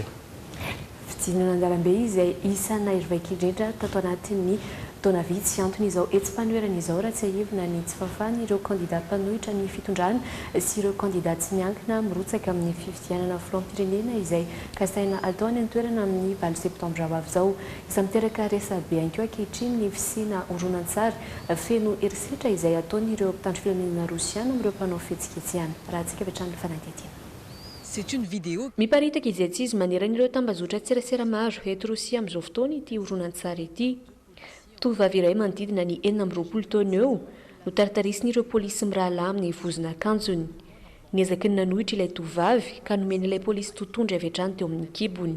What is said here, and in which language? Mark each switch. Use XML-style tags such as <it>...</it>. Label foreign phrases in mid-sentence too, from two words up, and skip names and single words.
<mg>Fidinana andalambe izay isana irvaikindrindra tato anatin'ny taona vitsy antony izao etsim-panoerana izao raha tsy ahivina ny tsy fafany ireo kandidat mpanohitra ny fitondrana sy ireo kandidat tsy miankina mirotsaka amin'ny fifidianana filoham-pirenena izay kasaina atao any an-toerana amin'ny 20 septambra ho avy izao. Isa miteraka resabe ankoa ankehitriny ny fisina horonan-tsary feno herisetra izay ataon'ireo mpitandro filaminana rosiana amin'ireo mpanao fihetsiketsehana. Raha antsika avy hatrany fanadihadiana.</mg> <fr>C'est une vidéo.</fr> <mg>Miparitaka izy atsizy maneran'ireo tambazotra tserasera maro eto Rosia amin'izao fotoana ity horonan-tsary ity. Tovovavy iray manodidina ny 40 taona eo no taritarisiny ireo polisy mirahalahy amin'ny vozona akanjony. Niezaky ny nanohitra ilay tovovavy ka nomeny ilay polisy totondry avy hatrany teo amin'ny kibony.</mg>